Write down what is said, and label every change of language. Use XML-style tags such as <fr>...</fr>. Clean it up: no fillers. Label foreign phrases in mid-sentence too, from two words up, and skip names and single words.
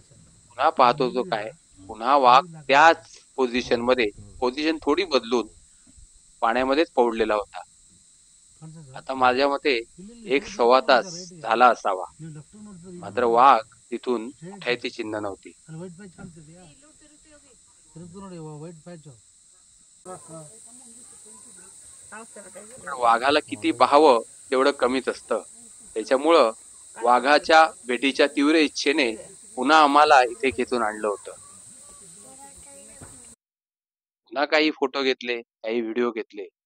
<mr>पुन्हा पाहत होतो काय, पुन्हा वाघ त्याच पोझिशन थोडी बदलून पाण्यामध्येच पौडलेला होता. आता माझ्या मते 1-1.25 तास झाला असावा. मात्र वाघ तिथून उठायची चिन्ह नव्हती.</mr> <en>white patch</en> <kn>ಕಾಣ್ತಿದ್ಯಾ ತಿರುಗ್ತು ನೋಡಿ</kn> <en>white patch</en> <mr>वाघाला किती पाहावं तेवढं कमीच असतं. त्याच्यामुळं वाघाच्या भेटीच्या तीव्र इच्छेने पुन्हा आम्हाला इथे खेचून आणलं होतं. पुन्हा काही फोटो घेतले, काही व्हिडिओ घेतले.</mr>